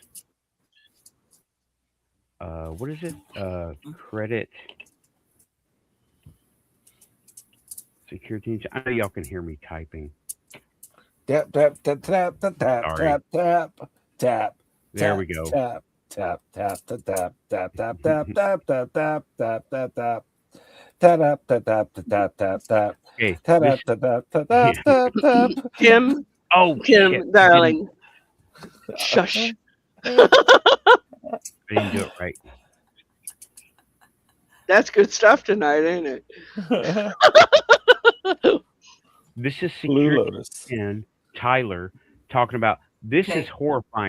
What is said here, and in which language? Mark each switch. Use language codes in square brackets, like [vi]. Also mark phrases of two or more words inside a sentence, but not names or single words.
[en] What is it? Credit security. I know y'all can hear me typing. Tap tap tap tap tap tap tap tap tap. There we go. Tap tap tap tap tap tap tap tap tap tap tap tap tap tap. Tap tap tap tap tap tap. Okay. Tap tap tap tap tap tap. Kim. Oh, Kim, shit. darling. Shush. I didn't do it right. That's good stuff tonight, ain't it? This is Security and Tyler talking about this is horrifying.